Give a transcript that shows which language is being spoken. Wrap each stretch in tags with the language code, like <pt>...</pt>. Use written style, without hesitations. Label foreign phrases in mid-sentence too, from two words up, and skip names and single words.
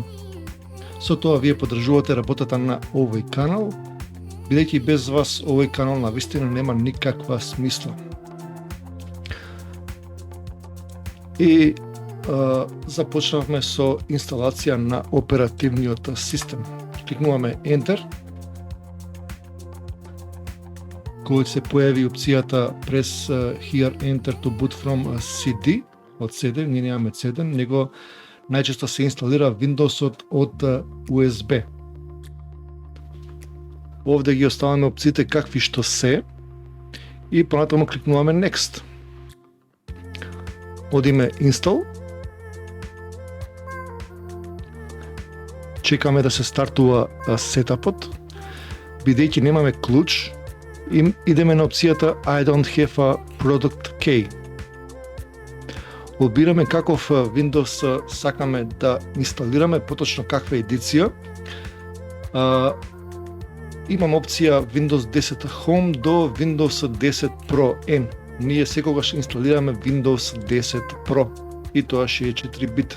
<mk>Со тоа вие поддржувате работата на овој канал, бидејќи без вас овој канал навистина нема никаква смисла. И започнавме со инсталација на оперативниот систем. Кликнуваме Enter. Кога се појави опцијата</mk> <en>Press here Enter to boot from CD,</en> <mk>од CD, ние немаме CD, него најчесто се инсталира Windows-от од USB. Овде ги оставаме опциите какви што се и понатаму кликнуваме Next. Одиме Install. Чекаме да се стартува сетапот. Бидејќи немаме клуч, идеме на опцијата</mk> <en>I don't have a product key.</en> <mk>Одбираме каков Windows сакаме да инсталираме, поточно каква едиција. Имам опција Windows 10 Home до Windows 10 Pro N. Ние секогаш инсталираме Windows 10 Pro и тоа 64 бит.</mk>